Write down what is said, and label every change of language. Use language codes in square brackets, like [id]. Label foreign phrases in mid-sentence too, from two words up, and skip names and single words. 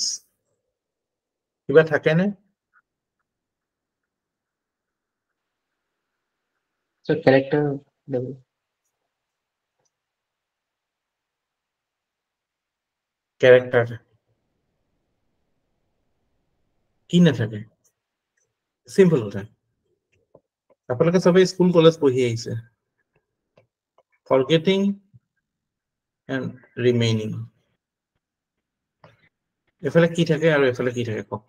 [as] কিবা থাকে না? [en] So character level. Character. [as] কি না থাকে? Simple কথা। আপোনালোকে সবাই স্কুল কলেজ পঢ়ি আহিছে। [en] Forgetting and remaining. [as] এফালে কি থাকে আৰু এফালে কি থাকে কক?